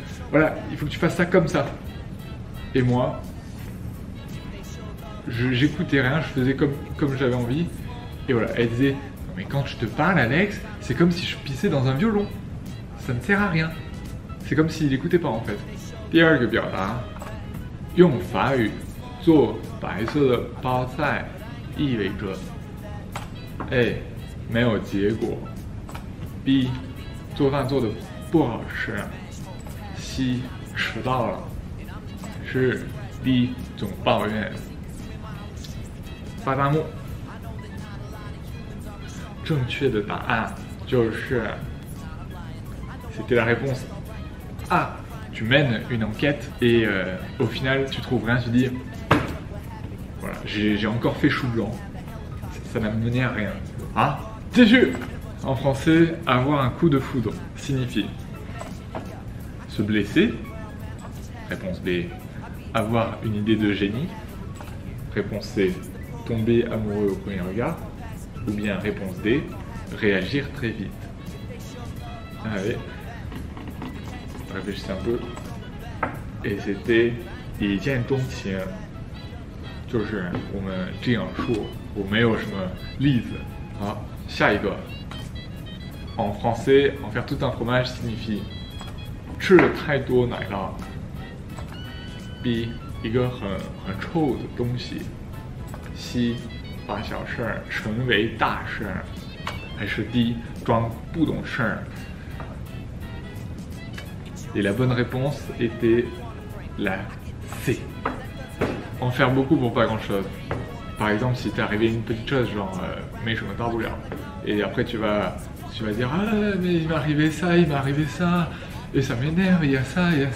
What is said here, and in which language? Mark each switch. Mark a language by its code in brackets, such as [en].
[fr] Voilà, il faut que tu fasses ça comme ça. Et moi, j'écoutais rien, je faisais comme j'avais envie. Et voilà, elle disait non mais quand je te parle, Alex, c'est comme si je pissais dans un violon. Ça ne sert à rien. C'est comme s'il n'écoutait pas en fait. [zh] 第二个表达，用法语做白色的包菜意味着 A. 没有结果 B. 做饭做的不好吃 C. 迟到了是 D. 总抱怨发弹幕正确的答案就是 [fr] c'était la réponse A. Tu mènes une enquête et au final tu trouves rien, tu dis voilà, j'ai encore fait chou blanc, ça n'a mené à rien. Ah, TG. En français, avoir un coup de foudre signifie se blesser. Réponse B, avoir une idée de génie. Réponse C, tomber amoureux au premier regard. Ou bien réponse D, réagir très vite. Allez. Réfléchissez un peu. Et c'était [zh] 一见钟情，就是我们这样说，我没有什么例子。好，下一个。 [fr] En français, en faire tout un fromage signifie [zh] 吃了太多奶酪。 B 一个很臭的东西。 C 把小事儿成为大事儿，还是 D 装不懂事儿。 [fr] Et la bonne réponse était la C. En faire beaucoup pour pas grand chose. Par exemple, si t'es arrivé une petite chose, genre, mais je me parle bien. Et après, tu vas dire, ah, mais il m'est arrivé ça, et ça m'énerve, il y a ça.